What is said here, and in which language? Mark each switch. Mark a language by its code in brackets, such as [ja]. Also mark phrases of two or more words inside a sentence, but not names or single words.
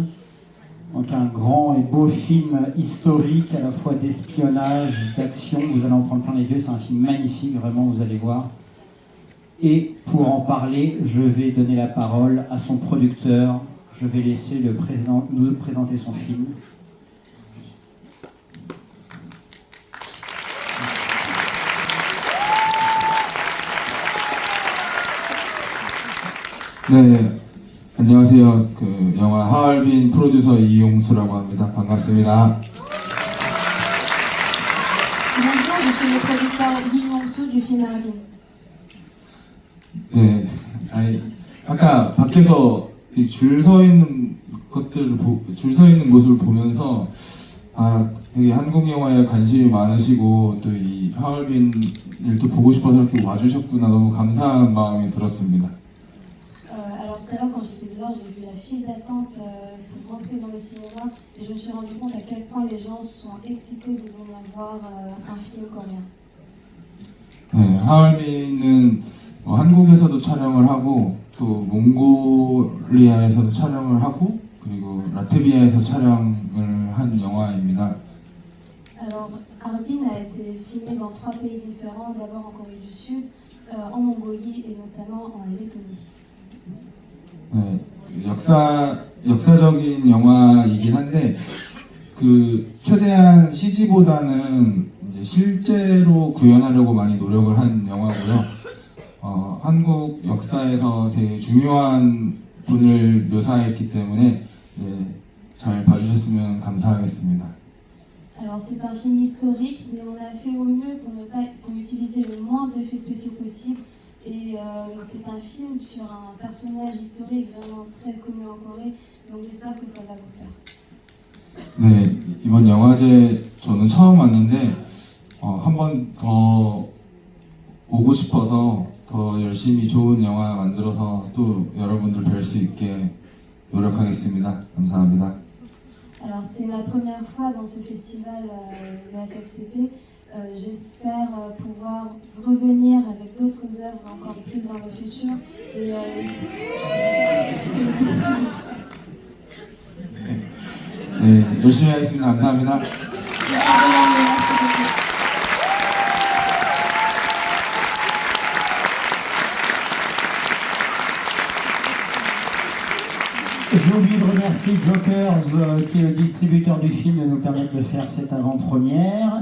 [fr] Donc un grand et beau film historique, à la fois d'espionnage, d'action. Vous allez en prendre plein les yeux, c'est un film magnifique, vraiment, vous allez voir. Et pour en parler, je vais donner la parole à son producteur. Je vais laisser nous présenter son film. [ko] 네, 안녕하세요. 영화 하얼빈 프로듀서 이용수라고 합니다. 반갑습니다. [fr] Bonjour, je suis le producteur Lee Yong-soo du film Harbin. [ko] 네, 아까 밖에서 줄 서 있는 줄 서 있는 모습을 보면서 아 되게 한국 영화에 관심이 많으시고 또 이 하얼빈을 또 보고 싶어서 이렇게 와주셨구나 너무 감사한 마음이 들었습니다. [fr] Alors tout à l'heure quand j'étais dehors, j'ai vu la file d'attente pour rentrer dans le cinéma et je me suis rendu compte à quel point les gens sont excités de venir voir un film coréen. [ko] 네, 하얼빈은 한국에서도 촬영을 하고 또 몽골리아에서도 촬영을 하고 그리고 라트비아에서 촬영을 한 영화입니다. [fr] Alors Harbin a été filmé dans 3 pays différents, d'abord en Corée du Sud, en Mongolie et notamment en Lettonie. [ko] 네, 역사적인 영화이긴 한데 그 최대한 CG보다는 이제 실제로 구현하려고 많이 노력을 한 영화고요. 한국 역사에서 되게 중요한 분을 묘사했기 때문에 잘 봐주셨으면 감사하겠습니다. [fr] Alors c'est un film historique, mais on l'a fait au mieux pour utiliser le moins d'effets spéciaux possible. Et c'est un film sur un personnage historique vraiment très connu en Corée, donc j'espère que ça va vous plaire. [ko] 네, 이번 영화제 저는 처음 왔는데 한 번 더 오고 싶어서 더 열심히 좋은 영화 만들어서 또 여러분들 뵐 수 있게 노력하겠습니다. 감사합니다. [fr] Alors c'est la première fois dans ce festival VFFCP. J'espère pouvoir revenir avec d'autres œuvres encore plus dans le futur. Et [ko] 네, 열심히 하겠습니다. 감사합니다. [fr] merci beaucoup. J'ai oublié de remercier Jokers, qui est le distributeur du film, de nous permettre de faire cette avant-première.